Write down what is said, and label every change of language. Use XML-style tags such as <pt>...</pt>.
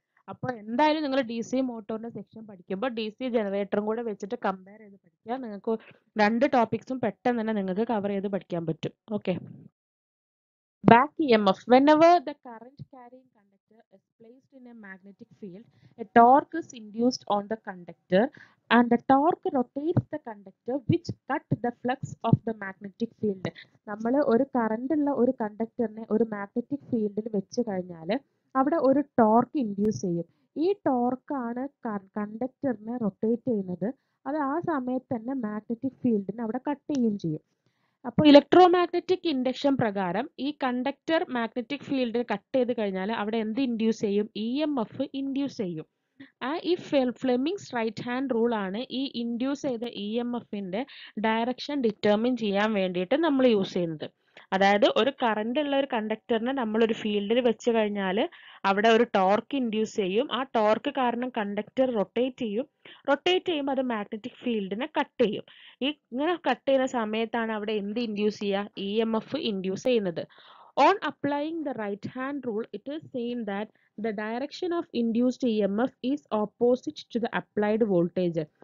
<ml>അപ്പോൾ എന്തായാലും നിങ്ങൾ ഡി സി മോട്ടോറിന്റെ സെക്ഷൻ പഠിക്കുമ്പോൾ ഡി സി ജനറേറ്ററും കൂടെ വെച്ചിട്ട് കമ്പയർ ചെയ്ത് പഠിക്കുക. നിങ്ങൾക്ക് 2 ടോപ്പിക്സും പെട്ടെന്ന് തന്നെ നിങ്ങൾക്ക് കവർ ചെയ്ത് പഠിക്കാൻ പറ്റും. Okay.</ml> <en>Back EMF. Whenever the current carrying conductor is placed in a magnetic field, a torque is induced on the conductor and the torque rotates the conductor which cut the flux of the magnetic field.</en> <ml>നമ്മൾ ഒരു current ഉള്ള ഒരു കണ്ടക്ടറിനെ ഒരു magnetic ഫീൽഡിൽ വെച്ച് കഴിഞ്ഞാൽ അവിടെ ഒരു ടോർക്ക് ഇൻഡ്യൂസ് ചെയ്യും. ഈ ടോർക്കാണ് കണ്ടക്ടറിനെ റൊട്ടേറ്റ് ചെയ്യുന്നത്. അത് ആ സമയത്ത് തന്നെ മാഗ്നറ്റിക് ഫീൽഡിനെ അവിടെ കട്ട് ചെയ്യുകയും ചെയ്യും. അപ്പോൾ ഇലക്ട്രോമാഗ്നറ്റിക് ഇൻഡക്ഷൻ പ്രകാരം ഈ കണ്ടക്ടർ മാഗ്നറ്റിക് ഫീൽഡ് കട്ട് ചെയ്ത് കഴിഞ്ഞാൽ അവിടെ എന്ത് ഇൻഡ്യൂസ് ചെയ്യും? EMF ഇൻഡ്യൂസ് ചെയ്യും. ഈ ഫ്ലെമിങ്സ് റൈറ്റ് ഹാൻഡ് റൂൾ ആണ് ഈ ഇൻഡ്യൂസ് ചെയ്ത EMFന്റെ ഡയറക്ഷൻ ഡിറ്റർമിൻ ചെയ്യാൻ വേണ്ടിയിട്ട് നമ്മൾ യൂസ് ചെയ്യുന്നത്. അതായത് ഒരു കറണ്ട് ഉള്ള ഒരു കണ്ടക്ടറിനെ നമ്മൾ ഒരു ഫീൽഡിൽ വെച്ച് കഴിഞ്ഞാൽ അവിടെ ഒരു ടോർക്ക് ഇൻഡ്യൂസ് ചെയ്യും. ആ ടോർക്ക് കാരണം കണ്ടക്ടർ റൊട്ടേറ്റ് ചെയ്യും. റൊട്ടേറ്റ് ചെയ്യുമ്പോൾ അത് മാഗ്നറ്റിക് ഫീൽഡിനെ കട്ട് ചെയ്യും. ഇങ്ങനെ കട്ട് ചെയ്യുന്ന സമയത്താണ് അവിടെ എന്ത് ഇൻഡ്യൂസ് ചെയ്യുക? EMF ഇൻഡ്യൂസ് ചെയ്യുന്നത്.</ml> <en>On applying the right hand rule, it is seen that the direction of induced EMF is opposite to the applied voltage.</en>